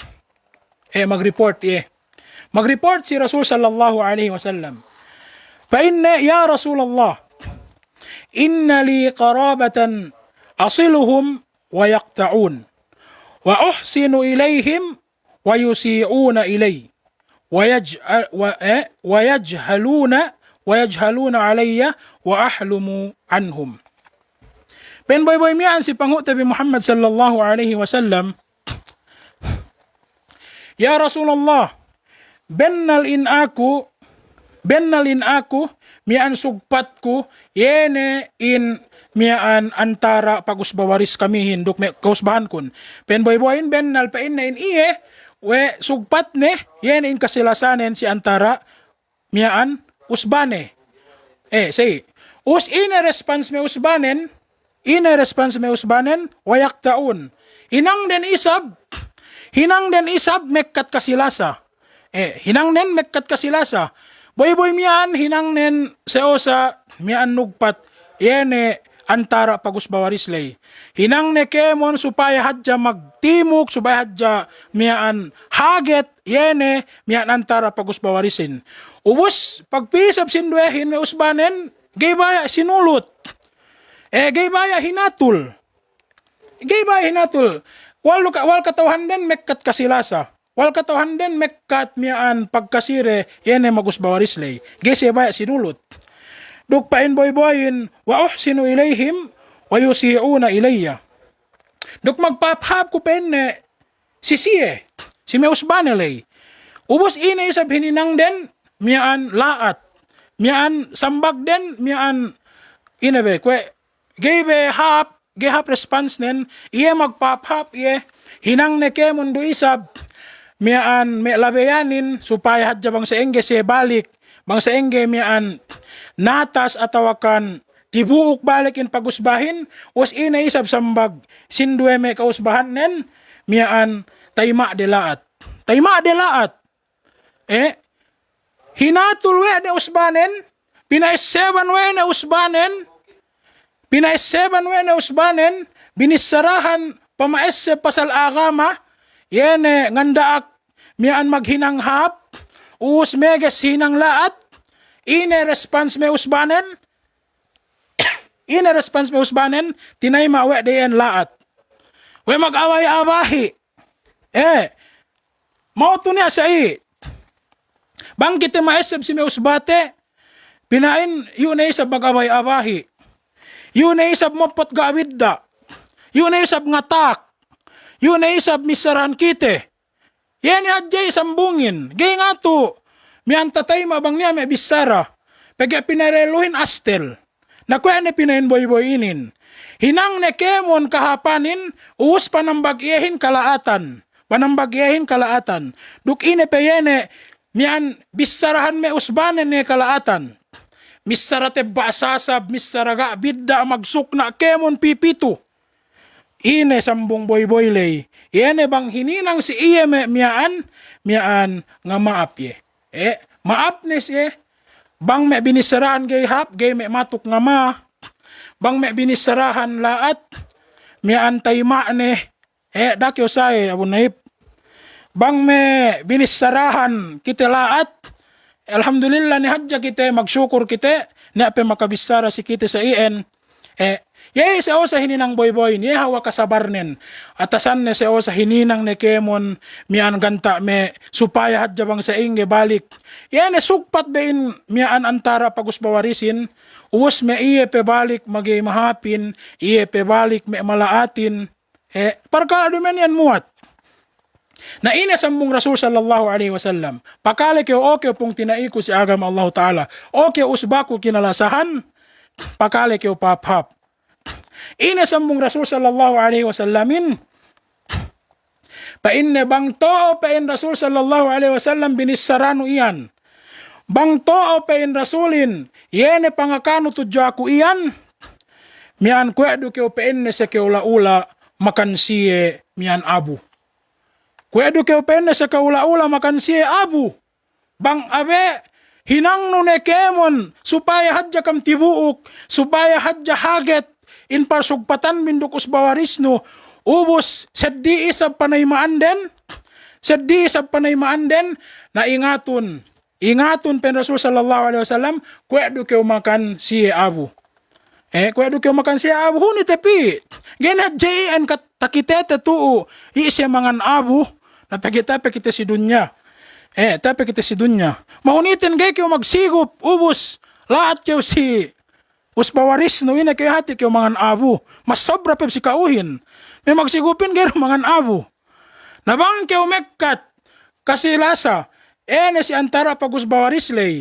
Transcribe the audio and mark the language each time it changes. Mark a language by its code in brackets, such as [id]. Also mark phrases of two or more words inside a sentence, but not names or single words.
[ar] سي رسول صلى الله عليه وسلم فإن يا رسول الله إن لي قرابة أصلهم ويقطعون وأحسن إليهم ويسيئون إلي ويجهلون علي وأحلم عنهم. [yka] Pen boy miyan si Panghu tabi Muhammad [ar] صلى الله عليه وسلم يا رسول الله [yka] bennal in aku miyan sugpat ko yene in miyan antara pagusbawaris kami hinduk me kausbahan kun pen boy bennal pa in na in iye we sugpat ne yene in kasilasanen si antara miyan usbane say us ine response me usbanen wayak taun hinang den isab mekkat kasilasa hinang nen mekkat kasilasa boy miyan hinang nen seosa miyan nugpat yene antara pagusbawarislay hinang ne kemon supaya hadja magtimuk supaya hadja miyan haget yene miyan antara pagusbawarisin ubus pagpisab sindwehin me usbanen gaybaya sinulot gaybaya hinatul wal katawhan den mekkat kasilasa wal katawhan den mekkat miaan pagkasire yene magusbawarislay gaybaya sinulot duk pain boyin [ar] وأحسن إليهم ويسيئون إلي [yka] duk magpaphab ko penne si me usbanelay ubos ine isab hininang den miaan laat miaan sambag den miaan inabe kwe gaybe hap response nen iye magpaphap iye hinang neke mundo isab miaan me labeyanin supaya hadja bang sa engge se balik bang sa engge miaan natas atawakan dibuuk balik in pagusbahin us ina isab sambag sindwe me kausbahan nen miaan tayma de laat hinatul we de usbanen pinaisseban we na usbanen binisarahan pamaesse pasal agama yene ngandaak mian maghinanghap us meges hinang laat ine response me usbanen, ine response me usbanen, tinay mawe dayan laat. We mag-away-awahi. Mauto niya sa bang kita maesab si me usbate, pinain yun ay isab mag-away-awahi. Yun ay isab mapot gaawidda. Yun ay isab ngatak. Yun ay isab misaran kite. Yan adjay sambungin. Gay nga to. Miyan tatay mabang niya may bisara. Pagka pinareluhin astel. Nakuya ni pinain boy-boyinin. Hinang ne kemon kahapanin. Uus panambagyahin kalaatan. Panambagyahin kalaatan. Duk ine peyene. Miyan bisarahan me usbanen ne kalaatan. Misarate basasab, misaraga, bidda magsukna, kemon pipito. Ine sambong boy-boylay. Ine bang hininang si iya miyaan nga maap ye. Maap ne siya. Bang me binisarahan gay hap, gay me matuk nga ma. Bang me binisarahan laat, miyaan tayma ne. Dakyo say, abun naip. Bang me binisarahan kita laat, alhamdulillah ni hadja kita, magsyukur kita, ni ape makabisara si kita sa iyan. Yay sa o sa hininang boy-boy, ni hawa kasabarnen. Atasan ne sa o sa hininang ne kemon, miyan ganta me, supaya hadja bang sa inge balik. Yan sugpat bain miyaan antara pagusbawarisin, uwas me iye pe balik magay mahapin, iye pe balik me malaatin. Parka adumen yan muat. Na ina sambung Rasul [ar] صلى الله عليه وسلم. [yka] Pakale kyo okay pong tinaiko si agam [ar] الله تعالى. [yka] Okay usbako kinalasahan. Pakale kyo paphap. Ina sambung Rasul [ar] صلى الله عليه وسلمين. [yka] Painne bang to pain Rasul [ar] صلى الله عليه وسلم [yka] binisarano iyan. Bang to pain Rasulin. Yene pangakano tudyo ako iyan. Mian kwedo kyo painne sa kyo laula makansiye mian abu. Kwedo kyo penne sa kaula-ula makan siya abu. Bang abe, hinang nune kemon, supaya hadja kam tibuuk, supaya hadja haget, in parsugpatan minduk usbawarisno, ubos, seddi isab panaymaan den, na ingatun pen Rasul [ar] صلى الله عليه وسلم, [yka] kwedo kyo makan siya abu. Kwedo kyo makan siya abu, huni tepi. Genat jayan takitete tuu, isya mangan abu, napagitape kita si dunya. Tape kita si dunya. Maunitin gay kyo magsigup, ubus, lahat kyo si usbawaris no ina kyo hati kyo mangan abu. Mas sobra pep si kauhin. May magsigupin gay mangan abu. Nabang kyo mekkat, kasi lasa, ene si antara pagusbawaris lay.